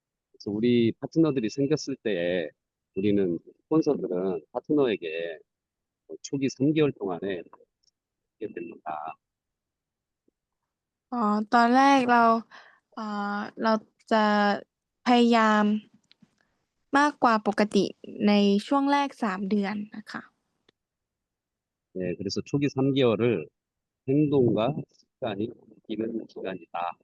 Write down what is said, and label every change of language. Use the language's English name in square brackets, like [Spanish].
[Korean] 그래서 우리 파트너들이 생겼을 때에 우리는 스폰서들은 파트너에게 초기 3개월 동안에 하게 됩니다. [Thai] ตอนแรกเราจะพยายามมากกว่าปกติในช่วงแรก3 เดือนนะคะ [Korean] 네, 그래서 초기 3개월을 행동과 습관이 바뀌는 기간이다.